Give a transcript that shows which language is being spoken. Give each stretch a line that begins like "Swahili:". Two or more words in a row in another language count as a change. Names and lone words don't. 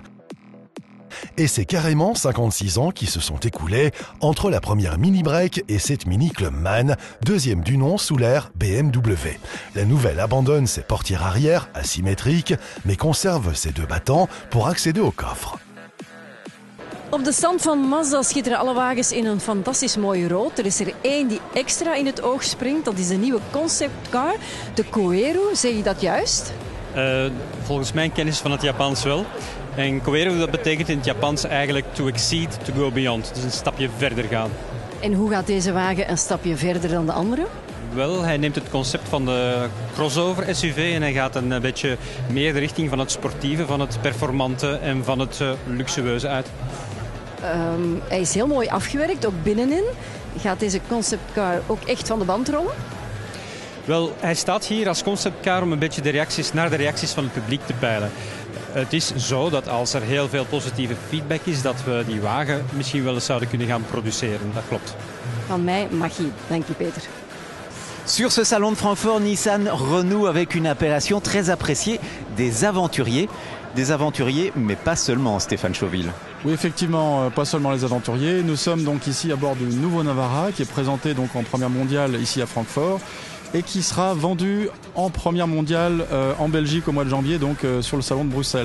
French: Et c'est carrément 56 ans qui se sont écoulés entre la première mini break et cette mini Clubman, deuxième du nom sous l'ère BMW. La nouvelle abandonne ses portières arrière asymétriques, mais conserve ses deux battants pour accéder au coffre.
Dutch: Op de stand van Mazda schitteren alle wagens in een fantastisch mooi rood. Er is er één die extra in het oog springt. Dat is de nieuwe conceptcar, de Koero. Zeg je dat juist? Volgens mijn kennis van het Japans wel. En Koero, dat betekent in het Japans eigenlijk
English: to exceed, to go beyond.
Dutch: Dus een stapje verder gaan. En hoe gaat deze wagen een stapje verder dan de andere? Wel, hij neemt het concept van de
English: crossover SUV
Dutch: en hij gaat een beetje meer de richting van het sportieve, van het performante en van het luxueuze uit. Hij is heel mooi afgewerkt, ook binnenin. Gaat deze conceptcar ook echt van de band rollen? Wel, hij staat hier als conceptcar om een beetje de reacties van het publiek te peilen. Het is zo dat als er heel veel positieve feedback is, dat we die wagen misschien wel eens zouden kunnen gaan produceren. Dat klopt. Van mij magie. Dank je, Peter.
French: Sur ce salon de Francfort, Nissan renoue avec une appellation très appréciée, des aventuriers. Des aventuriers, mais pas seulement, Stéphane Chauville. Oui, effectivement, pas seulement les aventuriers. Nous sommes donc ici à bord du nouveau Navara qui est présenté donc en première mondiale ici à Francfort et qui sera vendu en première mondiale en Belgique au mois de janvier, donc sur le salon de Bruxelles.